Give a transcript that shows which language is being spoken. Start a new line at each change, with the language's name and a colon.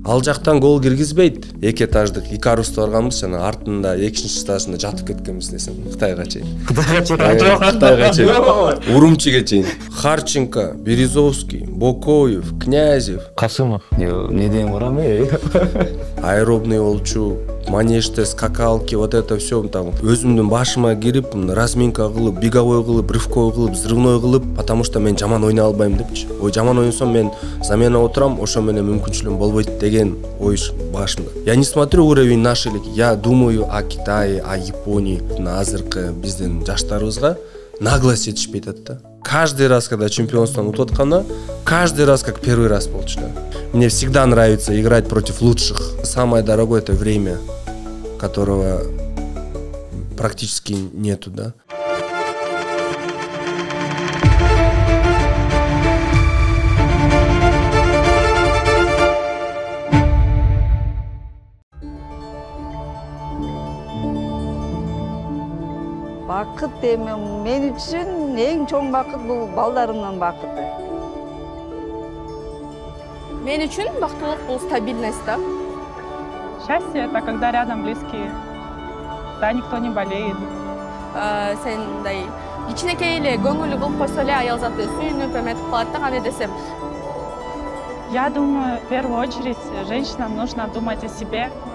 Kyrgyz: Ал жактан гол киргизбейт. Эки этаждык Икарусто барганбыз, жана артында экинчи этажында жатып кеткенбиз десем, Кытайга чейин. Кытайга чейин. Урумчиге чейин. Харченко, Березовский, Бокоев, Князев, Касымов. Не дейм барам, аэробный болчу, манежде скакалки,
Russian: вот это все там
Kyrgyz: өзүмдүн башыма кирип, разминка кылып, беговой кылып, рывковой кылып, взрывной кылып,
Russian: потому что
Kyrgyz: мен жаман ойнай албайм депчи. Ой, жаман ойносом мен заменада отурам, ошо менен мүмкүнчүлүгүм болбойт деген ой башымда.
Russian: Я не смотрю уровень нашей лиги, я думаю о Китае, о Японии.
Kyrgyz: Азыркы биздин жаштарыбызга наглость жетишпей атат да.
Russian: Каждый раз, когда чемпионством
Kyrgyz: утуп атканда,
Russian: каждый раз как первый раз
Kyrgyz: болчу да.
Russian: Мне всегда нравится играть против лучших. Самое дорогое это время, которого практически нету, да.
Kyrgyz: Бакыт эми мен үчүн эң чоң бакыт бул балдарымдын бакыты. Мен үчүн бактылык бул стабильность да.
Russian: Счастье — это когда рядом близкие, да, никто не болеет.
Kyrgyz: Сендай кичинекей эле көңүлү кылып койсо эле аял заты сүйүнүп эметип калат да, кандай десем.
Russian: Я думаю, в первую очередь женщинам нужно думать о себе.